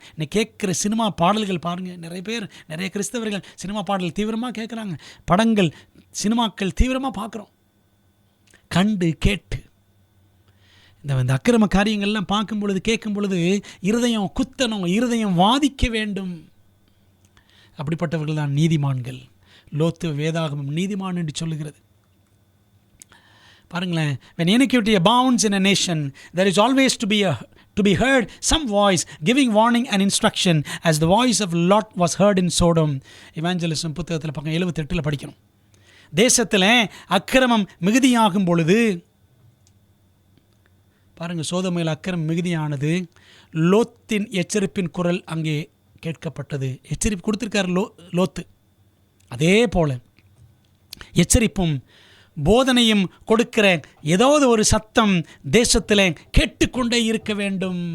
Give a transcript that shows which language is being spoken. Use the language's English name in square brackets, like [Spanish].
[Tamil] இன்னைக்கு கேட்குற சினிமா பாடல்கள் பாருங்கள், நிறைய பேர், நிறைய கிறிஸ்தவர்கள் சினிமா பாடல் தீவிரமாக கேட்குறாங்க, படங்கள் சினிமாக்கள் தீவிரமாக பார்க்குறோம். கண்டு கேட்டு இந்த அக்கிரம காரியங்கள்லாம் பார்க்கும் பொழுது, கேட்கும் பொழுது இருதயம் குத்தணும், இருதயம் வாதிக்க வேண்டும். அப்படிப்பட்டவர்கள் தான் நீதிமான்கள். லோத்து வேதாகமம் நீதிமான் என்று சொல்லுகிறது. பாருங்களேன், [English] when iniquity abounds in a nation, there is always to be heard some voice giving warning and instruction, as the voice of Lot was heard in Sodom. [Tamil] Evangelism புத்தகத்தில் பக்கம் 78 படிக்கணும். தேசத்தில் அக்கிரமம் மிகுதியாகும் பொழுது, பாருங்கள், சோதோமில் அக்கிரமம் மிகுதியானது, லோத்தின் எச்சரிப்பின் குரல் அங்கே கேட்கப்பட்டது. எச்சரிப்பு கொடுத்திருக்கார் லோத்து. அதே போல எச்சரிப்பும் போதனையும் கொடுக்கிற ஏதாவது ஒரு சத்தம் தேசத்தில் கேட்டுக்கொண்டே இருக்க வேண்டும்.